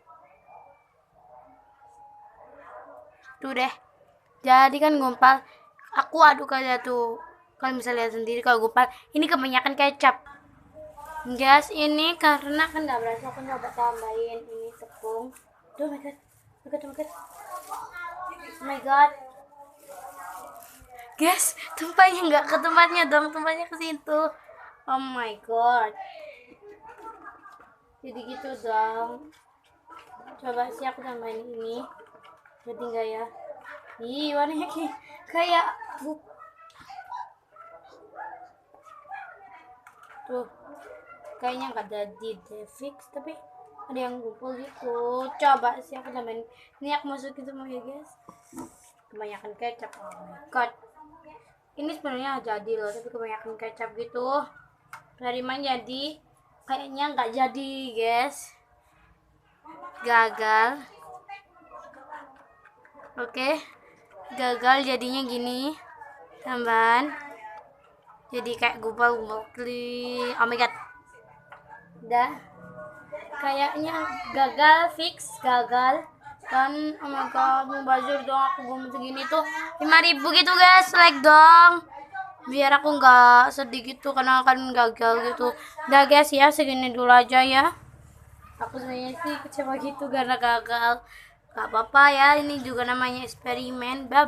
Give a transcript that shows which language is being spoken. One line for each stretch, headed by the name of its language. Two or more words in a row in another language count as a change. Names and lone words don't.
Indonesian: Tuh deh. Jadi kan gumpal. Aku aduk aja tuh. Kalian bisa lihat sendiri kalau gumpal. Ini kebanyakan kecap. Guys, ini karena kan nggak berasa, aku coba tambahin ini tepung. Tuh,
English: oh my god. Oh my god, oh my god. Oh my god.
Indonesian: Guys, tumpahnya nggak ke tempatnya dong, tumpahnya ke situ.
English: Oh my god.
Indonesian: Jadi gitu dong. Coba sih aku tambahin ini. Jadi enggak ya? Ih, warnanya kayak tuh. Kayaknya nggak jadi deh fix, tapi ada yang gumpul gitu. Coba sih aku tambahin. Ini aku masukin semua ya guys. Kebanyakan kecap.
English: Oh my god.
Indonesian: Ini sebenarnya jadi loh, tapi kebanyakan kecap gitu. Dari mana jadi? Kayaknya nggak jadi guys. Gagal. Oke. Gagal jadinya gini. Tambahan. Jadi kayak gumpal-gumpal.
English: Oh my god.
Indonesian: Udah. Kayaknya gagal, fix gagal. Dan
English: oh my god,
Indonesian: mubazir dong aku gumpal segini tuh 5.000 gitu guys, like dong. Biar aku nggak sedih gitu karena kan gagal gitu. Udah guys ya, segini dulu aja ya. Aku sebenarnya sih kecewa gitu karena gagal. Gak apa-apa ya, ini juga namanya eksperimen.